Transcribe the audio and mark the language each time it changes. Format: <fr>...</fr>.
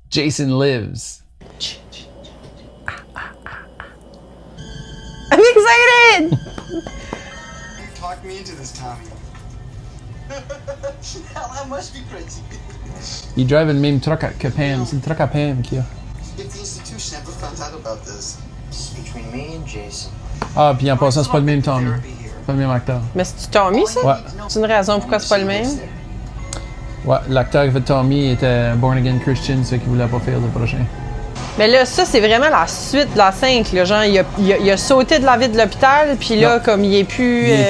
<en>Jason lives. I'm excited! Talk me into this, Tommy. Hell, that must be crazy.</en> <fr>Il drive le même truck que Pam. C'est le truck à Pam qu'il y a.</fr> <en>If the institution ever found out about this, it's between me and Jason.</en> <fr>Ah, puis en passant, c'est pas le même Tommy. C'est pas le même acteur. Mais c'est-tu Tommy, ça? Ouais. C'est une raison pourquoi c'est pas le même? Ouais, l'acteur qui fait Tommy était Born Again Christian, c'est qu'il voulait pas faire le prochain. Mais là, ça, c'est vraiment la suite de la 5, là. Genre, il a sauté de la vie de l'hôpital, puis là, comme il est plus...</fr>